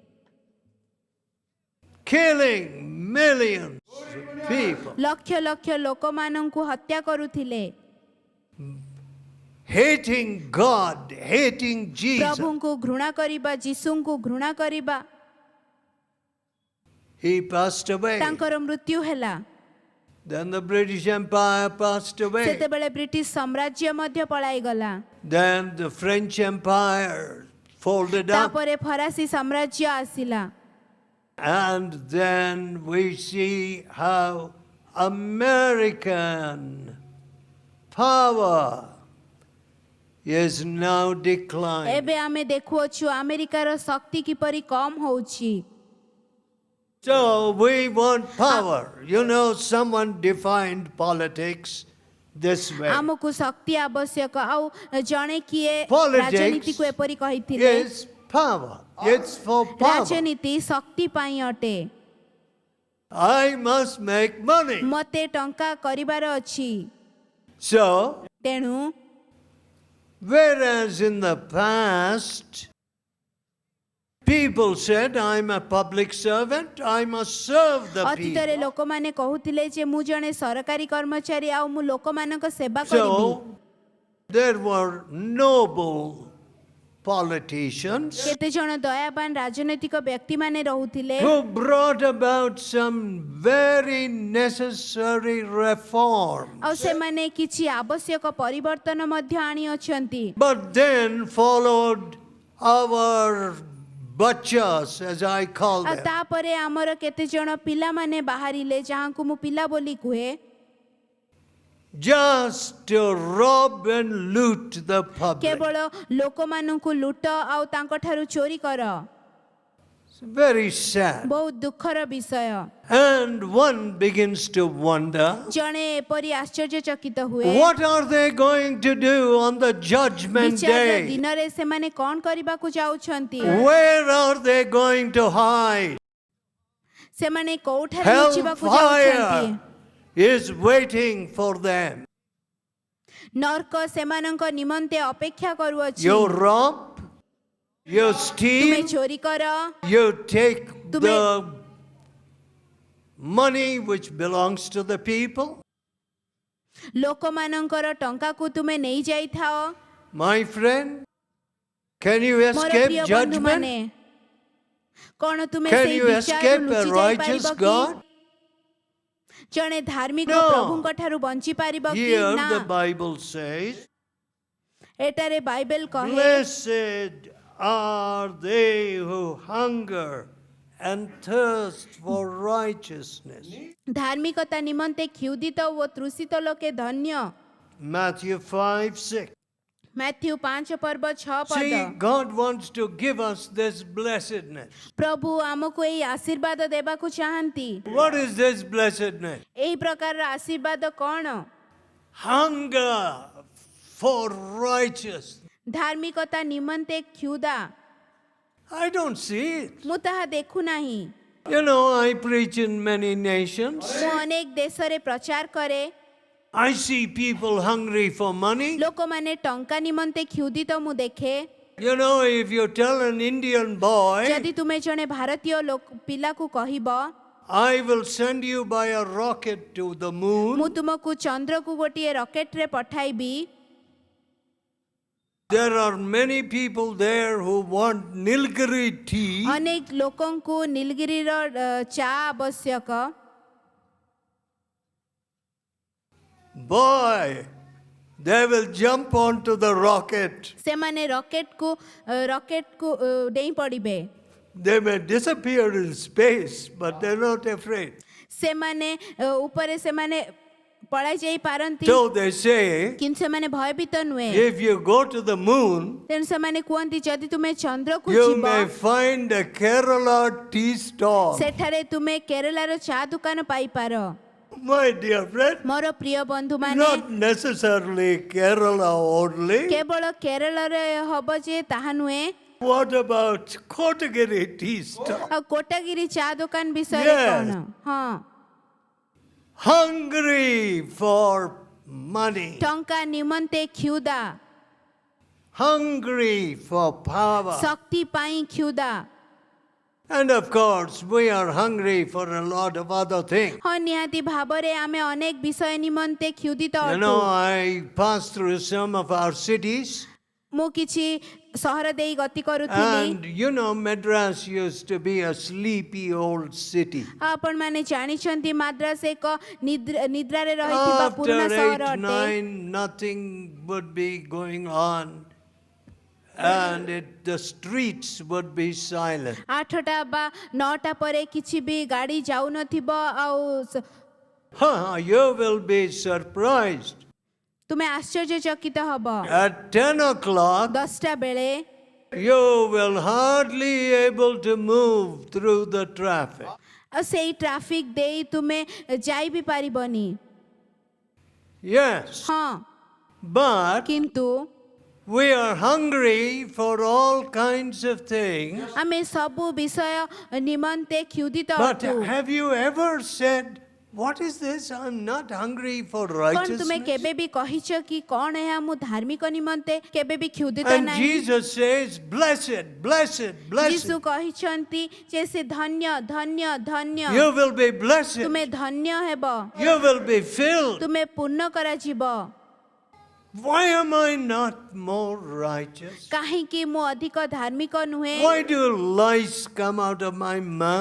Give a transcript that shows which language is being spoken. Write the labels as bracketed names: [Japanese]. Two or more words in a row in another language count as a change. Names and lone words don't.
[English] Killing millions of people, [Odia] ଲକ୍ଷ ଲକ୍ଷ ଲୋକମାନଙ୍କୁ ହତ୍ୟା କରୁଥିଲେ, [English] hating God, hating Jesus. [Odia] ପ୍ରଭୁଙ୍କୁ ଘୃଣା କରିବା, ଯୀଶୁଙ୍କୁ ଘୃଣା କରିବା। [English] He passed away. [Odia] ତାଙ୍କର ମୃତ୍ୟୁ ହେଲା। [English] Then the British Empire passed away. [Odia] ସେତେବେଳେ ବ୍ରିଟିଶ ସାମ୍ରାଜ୍ୟ ମଧ୍ୟ ପଳାଇଗଲା। [English] Then the French Empire folded up. [Odia] ତାପରେ ଫରାସୀ ସାମ୍ରାଜ୍ୟ ଆସିଲା। [English] And then we see how American power is now declining. [Odia] ଏବେ ଆମେ ଦେଖୁଅଛୁ ଆମେରିକାର ଶକ୍ତି କିପରି କମ ହେଉଛି। [English] So we want power. You know, someone defined politics this way. [Odia] ଆମକୁ ଶକ୍ତି ଆବଶ୍ୟକ ଆଉ ଜଣେ କିଏ [English] Politics [Odia] ରାଜନୀତିକୁ ଏପରି କହିଥିଲେ [English] is power. It's for power. [Odia] ରାଜନୀତି ଶକ୍ତି ପାଇଁ ଅଟେ [English] I must make money. [Odia] ମତେ ଟଙ୍କା କରିବାର ଅଛି [English] So, [Odia] ତେଣୁ [English] whereas in the past, people said, I'm a public servant, I must serve the [Odia] ଅତୀତରେ [English] people. [Odia] ଲୋକମାନେ କହୁଥିଲେ ଯେ ମୁଁ ଜଣେ ସରକାରୀ କର୍ମଚାରୀ ଆଉ ମୁଁ ଲୋକମାନଙ୍କ ସେବା କରିବି [English] So, there were noble politicians [Odia] କେତେ ଜଣ ଦୟାବାନ ରାଜନୈତିକ ବ୍ୟକ୍ତିମାନେ ରହୁଥିଲେ [English] who brought about some very necessary reform. [Odia] ଆଉ ସେମାନେ କିଛି ଆବଶ୍ୟକ ପରିବର୍ତ୍ତନ ମଧ୍ୟ ଆଣିଅଛନ୍ତି [English] But then followed our bachas, as I call [Odia] ଆଉ [English] them. [Odia] ତାପରେ ଆମର କେତେ ଜଣ ପିଲାମାନେ ବାହାରିଲେ ଯାହାଙ୍କୁ ମୁଁ ପିଲା ବୋଲି କୁହେ [English] Just to rob and loot the public. [Odia] କେବଳ ଲୋକମାନଙ୍କୁ ଲୁଟ ଆଉ ତାଙ୍କଠାରୁ ଚୋରି କର [English] It's very sad. [Odia] ବହୁତ ଦୁଃଖର ବିଷୟ [English] And one begins to wonder, [Odia] ଜଣେ ଏପରି ଆଶ୍ଚର୍ଯ୍ୟଚକିତ ହୁଏ [English] what are they going to do on the judgment [Odia] ବିଚାର [English] day? [Odia] ଦିନରେ ସେମାନେ କଣ କରିବାକୁ ଯାଉଛନ୍ତି [English] Where are they going to hide? [Odia] ସେମାନେ କୋଉଠାରେ ଲୁଚିବାକୁ [English] Hellfire [Odia] ଯାଉଛନ୍ତି [English] is waiting for them. [Odia] ନର୍କ ସେମାନଙ୍କ ନିମନ୍ତେ ଅପେକ୍ଷା କରୁଅଛି [English] You rob, you [Odia] ତୁମେ [English] steal, [Odia] ଚୋରି କର [English] you take [Odia] ତୁମେ- [English] the money which belongs to the people. [Odia] ଲୋକମାନଙ୍କର ଟଙ୍କାକୁ ତୁମେ ନେଇ ଯାଇଥାଅ [English] My friend, can you [Odia] ମୋର [English] escape [Odia] ପ୍ରିୟ [English] judgment? [Odia] ବନ୍ଧୁମାନେ କଣ ତୁମେ [English] Can [Odia] ସେଇ [English] you [Odia] ବିଚାରରୁ [English] escape a [Odia] ଲୁଚି [English] righteous [Odia] ଯାଇପାରିବ କି [English] God? [Odia] ଜଣେ ଧାର୍ମିକ [English] No. [Odia] ପ୍ରଭୁଙ୍କ ଠାରୁ ବଞ୍ଚି ପାରିବ କି [English] Here [Odia] ନା [English] the Bible says, [Odia] ଏଠାରେ ବାଇବେଲ କହେ [English] blessed are they who hunger and thirst for righteousness. [Odia] ଧାର୍ମିକତା ନିମନ୍ତେ କ୍ଷୁଧିତ ଓ ତୃଷିତ ଲୋକେ ଧନ୍ୟ [English] Matthew 5:6. [Odia] ମାଥ୍ୟୁ 5 ପର୍ବ 6 [English] See, [Odia] ପଦ [English] God wants to give us this blessedness. [Odia] ପ୍ରଭୁ ଆମକୁ ଏଇ ଆଶୀର୍ବାଦ ଦେବାକୁ ଚାହାନ୍ତି [English] What is this blessedness? [Odia] ଏଇ ପ୍ରକାରର ଆଶୀର୍ବାଦ କଣ [English] Hunger for righteousness. [Odia] ଧାର୍ମିକତା ନିମନ୍ତେ କ୍ଷୁଧା [English] I don't see it. [Odia] ମୁଁ ତାହା ଦେଖୁନାହିଁ [English] You know, I preach in many nations. [Odia] ମୁଁ ଅନେକ ଦେଶରେ ପ୍ରଚାର କରେ [English] I see people hungry for money. [Odia] ଲୋକମାନେ ଟଙ୍କା ନିମନ୍ତେ କ୍ଷୁଧିତ ମୁଁ ଦେଖେ [English] You know, if you tell an Indian boy, [Odia] ଯଦି ତୁମେ ଜଣେ ଭାରତୀୟ ପିଲାକୁ କହିବ [English] I will send you by a rocket to the [Odia] ମୁଁ [English] moon, [Odia] ତୁମକୁ ଚନ୍ଦ୍ରକୁ ଗୋଟିଏ ରକେଟରେ ପଠାଇବି [English] there are many people there who want Nilgiri tea. [Odia] ଅନେକ ଲୋକଙ୍କୁ ନୀଲଗିରିର ଚା ଆବଶ୍ୟକ [English] Boy, they will jump onto the rocket. [Odia] ସେମାନେ ରକେଟକୁ ଡେଇଁ ପଡ଼ିବେ [English] They may disappear in space, but they're not afraid. [Odia] ସେମାନେ ଉପରେ ସେମାନେ ପଳାଇ ଯାଇ ପାରନ୍ତି [English] So they say, [Odia] କିନ୍ତୁ ସେମାନେ ଭୟଭୀତ ନୁହେଁ [English] if you go to the moon, [Odia] ତେଣୁ ସେମାନେ କୁହନ୍ତି ଯଦି ତୁମେ ଚନ୍ଦ୍ରକୁ [English] you [Odia] ଯିବ [English] may find a Kerala tea stall. [Odia] ସେଠାରେ ତୁମେ କେରଳାର ଚା ଦୋକାନ ପାଇପାର [English] My dear friend, [Odia] ମୋର ପ୍ରିୟ ବନ୍ଧୁମାନେ [English] not necessarily Kerala only. [Odia] କେବଳ କେରଳରେ ହବ ଯେ ତାହା ନୁହେଁ [English] What about Kotagiri tea stall? [Odia] ଆଉ କୋଟାଗିରି ଚା ଦୋକାନ ବିଷୟରେ [English] Yes. [Odia] କଣ ହଁ [English] Hungry for money, [Odia] ଟଙ୍କା ନିମନ୍ତେ କ୍ଷୁଧା [English] hungry for power. [Odia] ଶକ୍ତି ପାଇଁ କ୍ଷୁଧା [English] And of course, we are hungry for a lot of other things. [Odia] ହଁ ନିହାତି ଭାବରେ ଆମେ ଅନେକ ବିଷୟ ନିମନ୍ତେ କ୍ଷୁଧିତ [English] You [Odia] ଅଟୁ [English] know, I passed through some of our cities, [Odia] ମୁଁ କିଛି ସହର ଦେଇ ଗତି କରୁଥିଲି [English] and you know, Madras used to be a sleepy old city. [Odia] ଆପଣମାନେ ଜାଣିଛନ୍ତି ମାଦ୍ରାସ ଏକ ନିଦ୍ରାରେ ରହିଥିବା ପୁରୁଣା [English] After [Odia] ସହର [English] 8, [Odia] ଅଟେ [English] 9, nothing would be going on, and the streets would be silent. [Odia] 8ଟା ବା 9ଟା ପରେ କିଛି ବି ଗାଡ଼ି ଯାଉନଥିବ ଆଉ [English] You will be surprised. [Odia] ତୁମେ ଆଶ୍ଚର୍ଯ୍ୟଚକିତ ହବ [English] At 10 o'clock, [Odia] 10ଟା ବେଳେ [English] you will hardly able to move through the traffic. [Odia] ଆଉ ସେଇ ଟ୍ରାଫିକ ଦେଇ ତୁମେ ଯାଇ ବି ପାରିବନି। [English] Yes. [Odia] ହଁ, [English] But [Odia] କିନ୍ତୁ [English] we are hungry for all kinds of things. [Odia] ଆମେ ସବୁ ବିଷୟ ନିମନ୍ତେ କ୍ଷୁଧିତ [English] But [Odia] ଅଟୁ। [English] have you ever said, what is this? I'm not hungry for [Odia] କ'ଣ ତୁମେ [English] righteousness. [Odia] କେବେ ବି କହିଛ କି କ'ଣ ଏହା ମୁଁ ଧାର୍ମିକ ନିମନ୍ତେ କେବେ ବି କ୍ଷୁଧିତ [English] And [Odia] ନାହିଁ? [English] Jesus says, blessed, blessed, blessed. [Odia] ଯୀଶୁ କହିଛନ୍ତି ଯେ ସେ ଧନ୍ୟ ଧନ୍ୟ ଧନ୍ୟ, [English] You will be blessed. [Odia] ତୁମେ ଧନ୍ୟ ହେବ, [English] You will be filled. [Odia] ତୁମେ ପୂର୍ଣ୍ଣ କରାଯିବ। [English] Why am I not more righteous? [Odia] କାହିଁକି ମୁଁ ଅଧିକ ଧାର୍ମିକ ନୁହେଁ? [English] Why do lies come out of my mouth?